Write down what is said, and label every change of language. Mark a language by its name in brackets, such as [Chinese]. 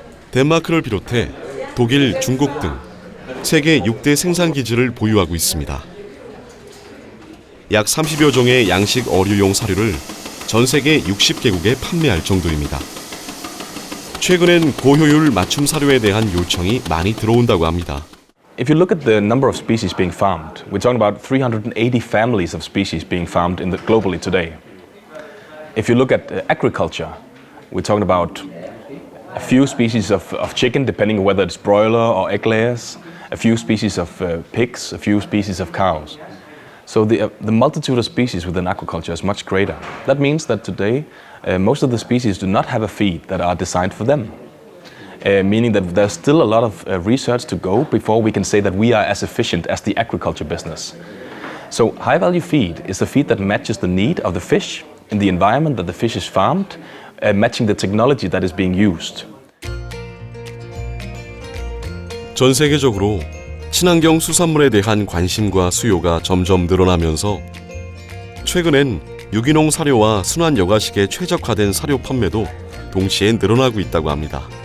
[Korean] 덴마크를 비롯해 독일, 중국 등 세계 6대 생산 기지를 보유하고 있습니다. 약 30여 종의 양식 어류용 사료를 전 세계 60개국에 판매할 정도입니다. 최근엔 고효율 맞춤 사료에 대한 요청이 많이 들어온다고 합니다. [English] If you look at the number of species being farmed, we're talking about 380 families of species being farmed globally today. If you look at agriculture, we're talking about a few species of chicken, depending on whether it's broiler or egg layers, a few species of pigs, a few species of cows. So the multitude of species within aquaculture is much greater. That means that today most of the species do not have a feed that are designed for them. Meaning that there's still a lot of research to go before we can say that we are as efficient as the agriculture business. So high-value feed is the feed that matches the need of the fish in the environment that the fish is farmed, matching the technology that is being used. [Korean] 전 세계적으로 친환경 수산물에 대한 관심과 수요가 점점 늘어나면서 최근엔 유기농 사료와 순환 여과식에 최적화된 사료 판매도 동시에 늘어나고 있다고 합니다.